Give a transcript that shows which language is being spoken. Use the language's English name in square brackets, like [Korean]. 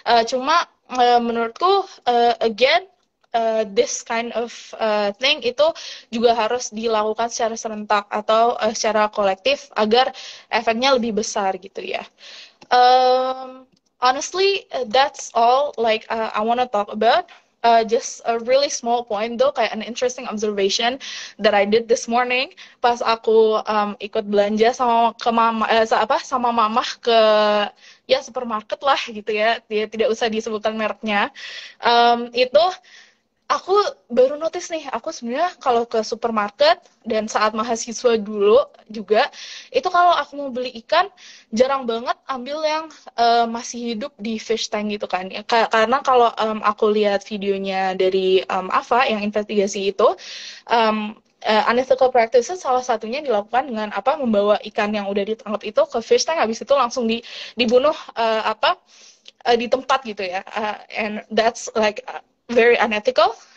[Indonesian] Cuma menurutku [English] again this kind of thing [Indonesian] itu juga harus dilakukan secara serentak atau secara kolektif agar efeknya lebih besar gitu ya. [English] Honestly, that's all I want to talk about. Just a really small point though, kayak an interesting observation that I did this morning [Indonesian] pas aku ikut belanja sama mama ke supermarket lah gitu ya. Dia tidak usah disebutkan mereknya. Itu aku baru notice nih, aku sebenarnya kalau ke supermarket dan saat mahasiswa dulu juga, itu kalau aku mau beli ikan, jarang banget ambil yang masih hidup di fish tank gitu kan. Karena kalau aku lihat videonya dari AFA yang investigasi itu, [English] unethical practices [Indonesian] salah satunya dilakukan dengan membawa ikan yang udah ditangkap itu ke fish tank, habis itu langsung dibunuh di tempat gitu ya. [English] And that's like very unethical.